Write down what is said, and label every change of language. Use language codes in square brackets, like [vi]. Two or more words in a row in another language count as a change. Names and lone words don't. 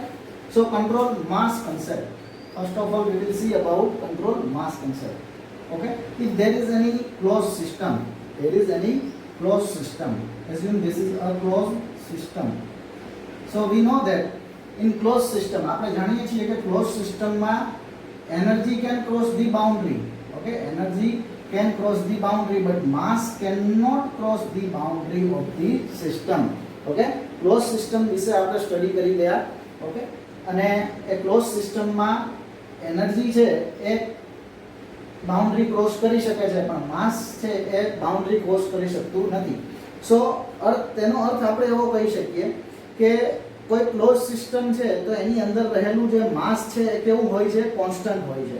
[en] So control mass concept. First of all, we will see about control mass concept. Okay. If there is any closed system, assume this is a closed system. So we know that in closed system [gu] આપણે જાણીએ છીએ કે [en] closed system માં energy can cross the boundary. Okay, energy can cross the boundary but mass cannot cross the boundary of the system. [gu] Okay, [en] closed system [gu] વિશે આપણે સ્ટડી કરી ગયા. Okay, અને એ [en] closed system [gu] માં energy છે એ [en] boundary cross [gu] કરી શકે છે પણ માસ છે એ [en] boundary cross [gu] કરી શકતું નથી. સો તેનો અર્થ આપણે એવો કહી શકીએ કે કોઈ [en] close system [gu] છે તો એની અંદર રહેલું જે માસ છે એ કેવું હોય છે, કોન્સ્ટન્ટ હોય છે.